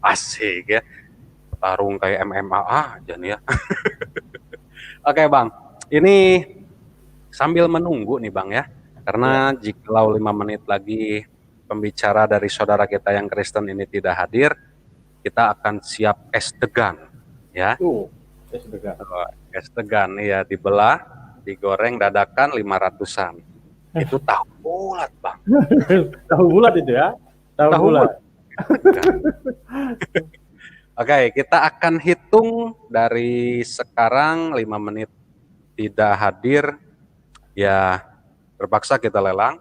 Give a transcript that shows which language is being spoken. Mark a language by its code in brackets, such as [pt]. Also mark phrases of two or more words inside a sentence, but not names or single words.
[id] Asik ya, petarung kayak MMA aja nih ya. Oke Bang, ini sambil menunggu nih Bang ya, karena jikalau 5 menit lagi pembicara dari saudara kita yang Kristen ini tidak hadir, kita akan siap es degan ya. Es degan. Es degan ya, dibelah, digoreng dadakan 500-an. Itu tahu bulat Bang. Tahu bulat itu ya? Tahu bulat. Oke, kita akan hitung dari sekarang 5 menit tidak hadir, ya terpaksa kita lelang.